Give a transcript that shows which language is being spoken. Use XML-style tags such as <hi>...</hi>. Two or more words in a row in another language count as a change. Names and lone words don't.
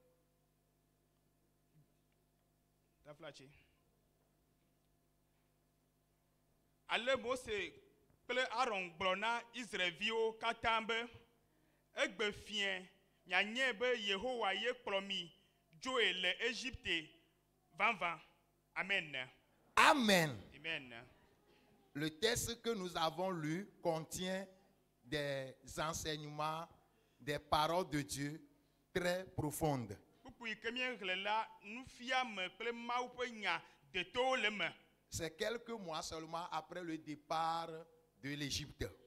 <ee>taflatsi ale Mose kple Aaron gblɔ na Israelviwo katã be egbe fiẽ mianye be Yehowa ye kplɔ mi dzoe le Égypte vavã. Amen. Amen. Amen.</ee> <fr>Le texte que nous avons lu contient des enseignements, des paroles de Dieu très profondes. C'est quelques mois seulement après le départ de l'Égypte.</fr>